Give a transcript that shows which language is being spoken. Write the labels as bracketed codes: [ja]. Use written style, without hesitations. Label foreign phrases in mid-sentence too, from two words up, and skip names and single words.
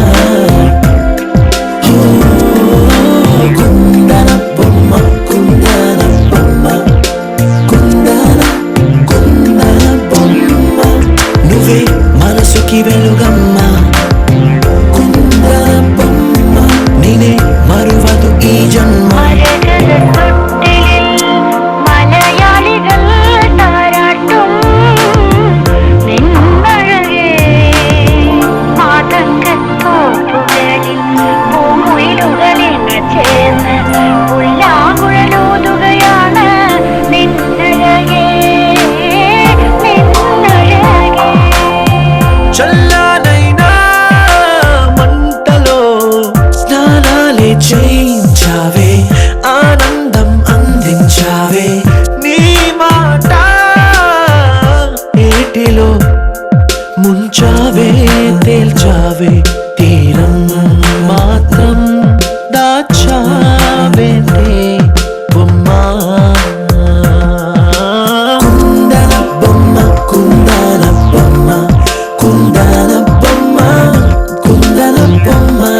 [te] కుందన బొమ్మ కుందన బొమ్మ కుందన కుందన బొమ్మ నువ్వే మనసుకి వెలుగమ్మ కుందన బొమ్మ నేనే మరువదు ఈ జన్మ [ml] മലയാളികൾ താരാട്ടും നിന്നഴകേ മാതങ്കത്തോപ്പുകളിൽ പൂമുയിലുകളിൽ ചേർന്ന് പുല്ലാങ്കുഴലൂതുകയാണ് നിന്നഴകേ നിന്നഴകേ [te] చల్లనైనా మంటలో స్నానాలే చేయించావే ఆనందం అందించావే నీ మాట ఏటిలో ముంచావే తేల్చావే తీరం మాత్రం దాచావే బొమ్మ కుందన బొమ్మ కుందన బొమ్మ కుందన బొమ్మ కుందన బొమ్మ